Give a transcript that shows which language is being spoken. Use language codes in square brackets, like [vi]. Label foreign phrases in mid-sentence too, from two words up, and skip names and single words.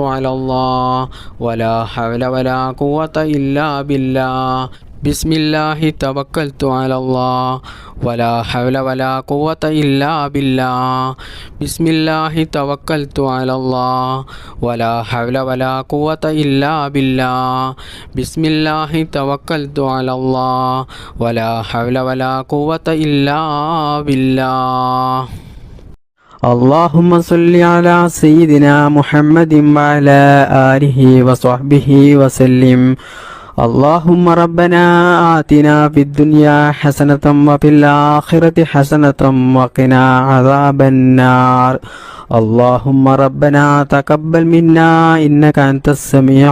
[ar] على الله ولا حول ولا قوة إلا بالله بسم الله توكلت على الله ولا حول ولا قوة إلا بالله بسم الله توكلت على الله ولا حول ولا قوة إلا بالله بسم الله توكلت على الله ولا حول ولا قوة إلا بالله اللهم صل على سيدنا محمد وعلى آله وصحبه وسلم اللهم ربنا آتنا في الدنيا حسنة وفي الآخرة حسنة وقنا عذاب النار اللهم ربنا تقبل منا إنك أنت السميع